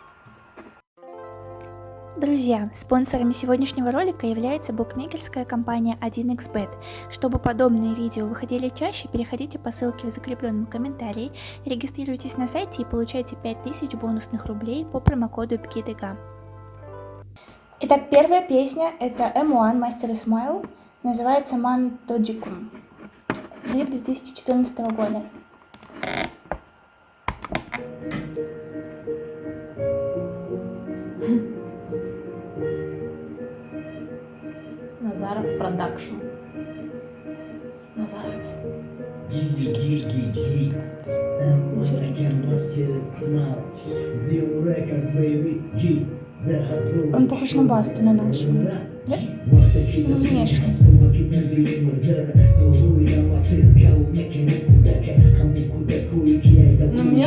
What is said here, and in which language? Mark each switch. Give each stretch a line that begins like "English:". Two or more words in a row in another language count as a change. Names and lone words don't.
Russian: Друзья, спонсорами сегодняшнего ролика является букмекерская компания 1xbet. Чтобы подобные видео выходили чаще, переходите по ссылке в закрепленном комментарии, регистрируйтесь на сайте и получайте 5000 бонусных рублей по промокоду ПКИДГА. Итак, первая песня это M1 Master Smile, называется Ман Тоджикум. Клип 2014 года. Назаров продакшн. Назаров. Он похож на Басту, на нашего. Да? Ну, внешне. Ну, мне